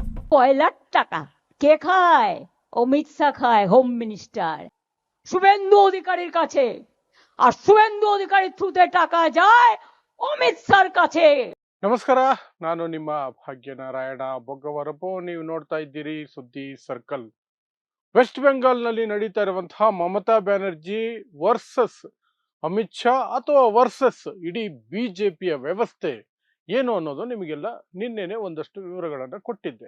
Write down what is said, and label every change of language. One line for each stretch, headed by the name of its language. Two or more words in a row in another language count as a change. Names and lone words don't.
Bangla: কয়লার টাকা কে খায়? অমিত শাহ খায়,
English: home minister.
Bangla: শুভেন্দু অধিকারীর কাছে, আর শুভেন্দু অধিকারীর থ্রুতে টাকা যায় অಮಿತ್ শাহর কাছে।
Kannada: ನಮಸ್ಕಾರ, ನಾನು ನಿಮ್ಮ ಭಾಗ್ಯನಾರಾಯಣ ಬೊಗ್ಗವರಪು. ನೀವು ನೋಡ್ತಾ ಇದ್ದೀರಿ ಸುದ್ದಿ ಸರ್ಕಲ್. ವೆಸ್ಟ್ ಬೆಂಗಾಲ್ನಲ್ಲಿ ನಡೀತಾ ಇರುವಂತಹ ಮಮತಾ ಬ್ಯಾನರ್ಜಿ ವರ್ಸಸ್ ಅಮಿತ್ ಶಾ ಅಥವಾ ವರ್ಸಸ್ ಇಡೀ ಬಿಜೆಪಿಯ ವ್ಯವಸ್ಥೆ ಏನು ಅನ್ನೋದು ನಿಮಗೆಲ್ಲ ನಿನ್ನೆನೆ ಒಂದಷ್ಟು ವಿವರಗಳನ್ನು ಕೊಟ್ಟಿದ್ದೆ.